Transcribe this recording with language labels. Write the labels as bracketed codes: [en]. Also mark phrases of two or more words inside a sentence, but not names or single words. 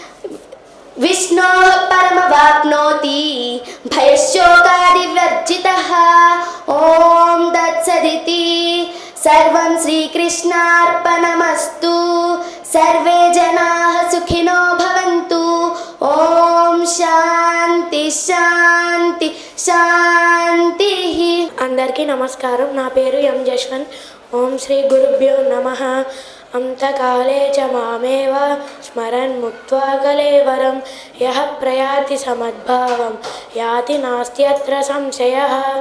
[sa] विष्णोः परमवाप्नोति भयशोकादिवर्जितः ॐ तत्सदिति सर्वं श्रीकृष्णार्पणमस्तु सर्वे जनाः सुखिनो भवन्तु ॐ శాంతి శాంతి శాంతిః. [te] అందరికీ నమస్కారం. నా పేరు ఎం జశ్వంత్. [sa] ఓం శ్రీ గురుభ్యో నమః. అంతకాలే చ మామేవ స్మరన్ ముక్త్వా కలేవరం యః ప్రయాతి సమద్భావం యాతి నాస్త్యత్ర సంశయః.